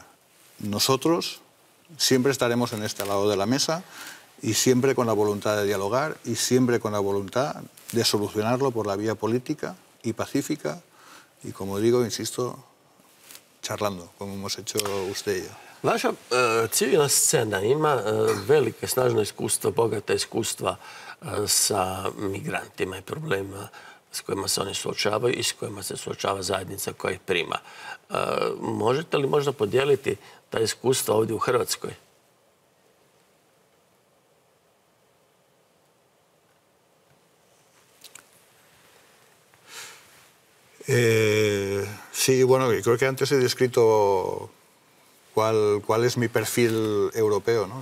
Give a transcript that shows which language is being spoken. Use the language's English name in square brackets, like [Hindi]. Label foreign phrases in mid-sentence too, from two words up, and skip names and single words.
[Spanish] Nosotros siempre estaremos en este lado de la mesa y siempre con la voluntad de dialogar y siempre con la voluntad de solucionarlo por la vía política y pacífica y, como digo, insisto, charlando, como hemos hecho usted y yo. [Croatian] Vaša civilna scena ima velike, snažno iskustvo, bogata iskustva sa migrantima i problemima s kojima se oni suočavaju i s kojima se suočava zajednica koja ih prima. Možete li možda podijeliti ta iskustva ovdje u Hrvatskoj? [Spanish] Sí, bueno, creo que antes he descrito cuál es mi perfil europeo, ¿no?